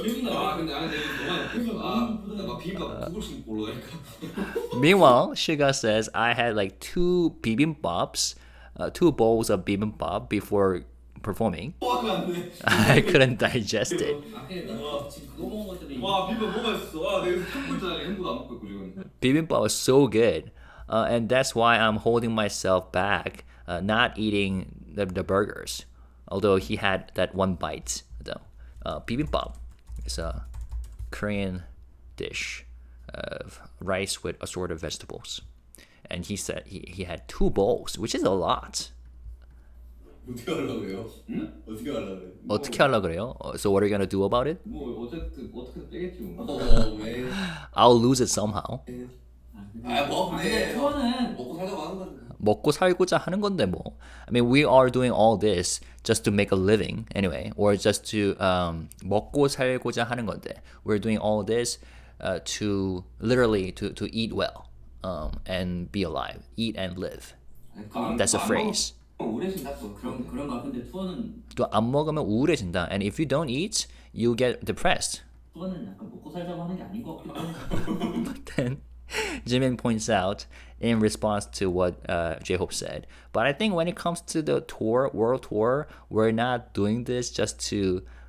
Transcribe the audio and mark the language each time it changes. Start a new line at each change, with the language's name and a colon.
Korean: 아 근데 나는 내가 너무 막 비빔밥 두 그릇씩 먹고 올라가니까.
English: Meanwhile, SUGA says, I had like two bibimbops, 2 bowls of bibimbap before performing. I couldn't digest it.
Korean: 나 지금 그거 먹은 것 때문에 와 비빔밥 뭐가 있어? 와 내가 참고 있잖아. 햄버거 안 먹고 있고 지금.
English: Bibimbap was so good. And that's why I'm holding myself back, not eating the burgers. Although he had that one bite, though. Bibimbap is a Korean dish of rice with assorted vegetables. And he said he had 2 bowls, which is a lot.
Korean: 어떻게 하려고 그래요? 응? 어떻게 하려고 그래? 어떻게 하려고 그래요?
English: So what are you gonna do about it?
Korean: 뭐 어쨌든 어떻게 빼겠지 뭐. 왜?
English: I'll lose it somehow.
Korean: 아 먹네. 그거는 먹고 살자고 하는 건데. 먹고 살고자 하는 건데 뭐.
English: I mean, we are doing all this just to make a living anyway, or just to
Korean: 먹고 살고자 하는 건데.
English: We're doing all this to literally to eat well and be alive, eat and live. That's a phrase.
Korean: 우울해진다 또. 그런가. 근데 투어는 또 안 먹으면 우울해진다.
English: And if you don't eat, you get depressed.
Korean: 투어는 약간 먹고 살자고 하는 게 아닌 것 같기도 해요.
English: Then Jimin points out in response to what J-Hope said. But I think when it comes to the tour, world tour, we're not doing this just to.